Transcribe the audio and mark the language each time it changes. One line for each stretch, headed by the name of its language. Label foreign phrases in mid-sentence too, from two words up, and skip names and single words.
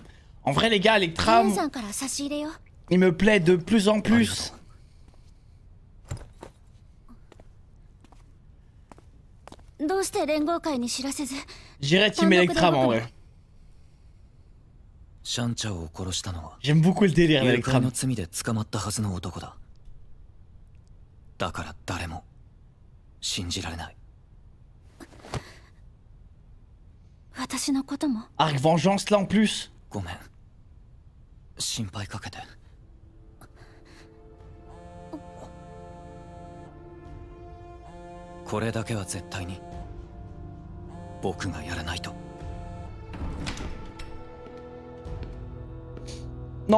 French: En vrai, les gars, Electram, il me plaît de plus en plus. J'irais Team Electram en vrai. J'aime beaucoup le délire d'Electram.
Japanese: だから誰も信じられない。私のことも。
French: Arc Vengeance là en plus.
Japanese: ごめん。心配かけて。これだけは絶対に僕がやらないと。
French: Non.